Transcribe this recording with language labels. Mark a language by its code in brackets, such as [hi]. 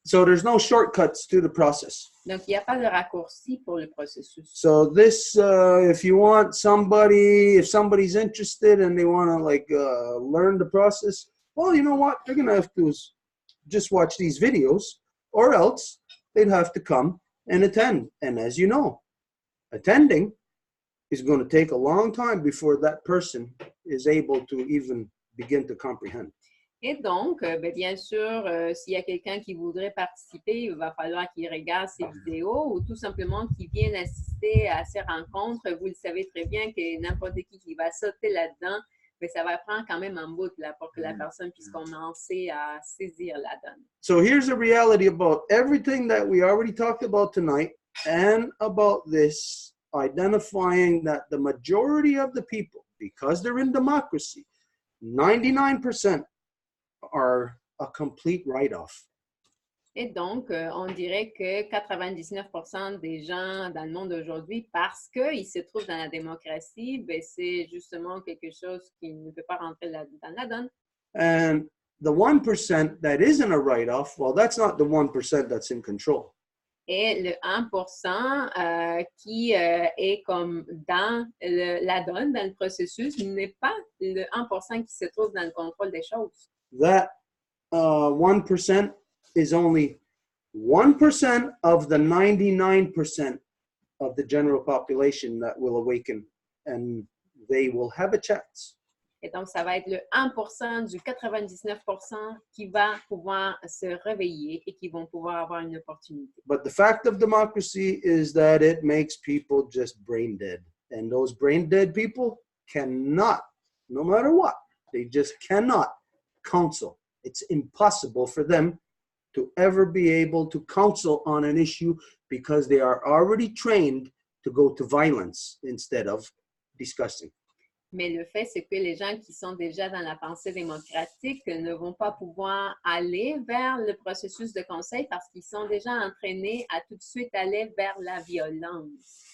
[en] So there's no shortcuts to the process. [fr] Donc, il n'y a pas de raccourci pour le processus. [en] So this, if you want somebody, if somebody's interested and they want to learn the process, well, you know what? They're going to have to just watch these videos, or else they'd have to come and attend. And as you know, attending is going to take a long time before that person is able to even begin to comprehend. [fr] Et donc, bien sûr, s'il y a quelqu'un qui voudrait participer, il va falloir qu'il regarde ces vidéos ou tout simplement qu'il vienne assister à ces rencontres. Vous le savez très bien que n'importe qui va sauter là-dedans, mais ça va prendre quand même un bout là, pour que la personne puisse commencer à saisir la donne. [en] So here's the reality about everything that we already talked about tonight, and about this identifying that the majority of the people, because they're in democracy, 99% are a complete write-off. [fr] Et donc, on dirait que 99% des gens dans le monde aujourd'hui, parce qu'ils se trouvent dans la démocratie, ben, c'est justement quelque chose qui ne peut pas rentrer dans la donne. [en] And the 1% that isn't a write-off, well, that's not the 1% that's in control. [fr] Et le 1% qui est comme dans la donne, dans le processus, n'est pas le 1% qui se trouve dans le contrôle des choses. [en] That 1% is only 1% of the 99% of the general population that will awaken, and they will have a chance. [fr] Et donc, ça va être le 1% du 99% qui va pouvoir se réveiller et qui vont pouvoir avoir une opportunité. [en] But the fact of democracy is that it makes people just brain dead. And those brain dead people cannot, no matter what, they just cannot counsel. It's impossible for them to ever be able to counsel on an issue, because they are already trained to go to violence instead of discussing. [fr] Mais le fait, c'est que les gens qui sont déjà dans la pensée démocratique ne vont pas pouvoir aller vers le processus de conseil parce qu'ils sont déjà entraînés à tout de suite aller vers la violence.